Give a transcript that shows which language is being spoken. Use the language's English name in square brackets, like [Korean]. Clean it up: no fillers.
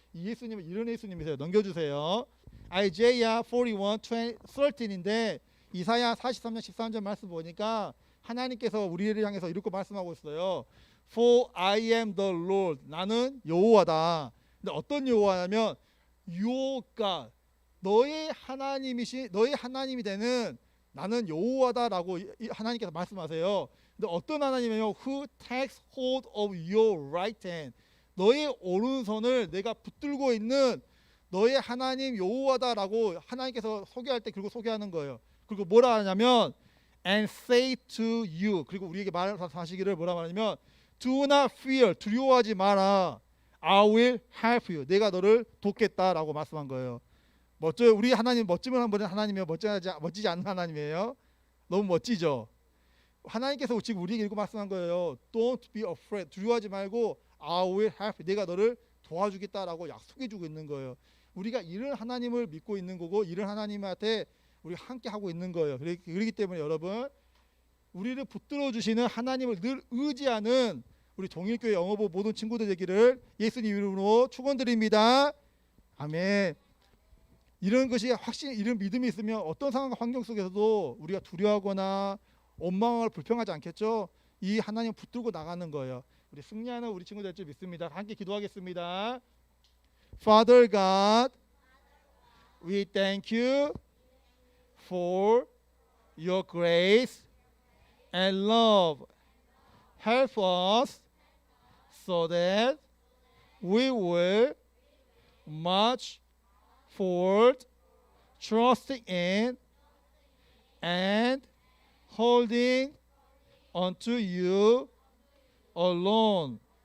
[Korean] 이 예수님은 이런 예수님이세요. 넘겨주세요. Isaiah 41:13인데 이사야 43장 13절 말씀 보니까 하나님께서 우리를 향해서 이렇게 말씀하고 있어요. [English] For I am the Lord. [Korean] 나는 여호와다. 근데 어떤 여호와냐면 [English] Your God, [Korean] 너의 하나님이 되는 나는 여호와다라고 하나님께서 말씀하세요. 근데 어떤 하나님이에요? [English] Who takes hold of your right hand. [Korean] 너의 오른손을 내가 붙들고 있는 너의 하나님 여호와다라고 하나님께서 소개할 때 그리고 소개하는 거예요. 그리고 뭐라 하냐면 [English] and say to you. [Korean] 그리고 우리에게 말하시기를 뭐라 말하냐면 [English] do not fear. [Korean] 두려워하지 마라. [English] I will help you. [Korean] 내가 너를 돕겠다라고 말씀한 거예요. 멋져요. 우리 하나님 멋지면 버린 하나님이에요. 멋지지 않은 하나님이에요. 너무 멋지죠. 하나님께서 지금 우리에게 이렇게 말씀한 거예요. [English] Don't be afraid. [Korean] 두려워하지 말고 [English] I will help you. [Korean] 내가 너를 도와주겠다라고 약속해주고 있는 거예요. 우리가 이런 하나님을 믿고 있는 거고 이런 하나님한테 우리가 함께 하고 있는 거예요. 그렇기 때문에 여러분, 우리를 붙들어 주시는 하나님을 늘 의지하는 우리 동일교회 영어부 모든 친구들 되기를 예수님 이름으로 축원드립니다. 아멘. 이런 것이 확신, 이런 믿음이 있으면 어떤 상황과 환경 속에서도 우리가 두려워하거나 원망을 불평하지 않겠죠. 이 하나님 붙들고 나가는 거예요. 우리 승리하는 우리 친구들 될 줄 믿습니다. 함께 기도하겠습니다. [English] Father God, we thank you for your grace and love. Help us so that we will march forward, trusting in and holding unto you alone.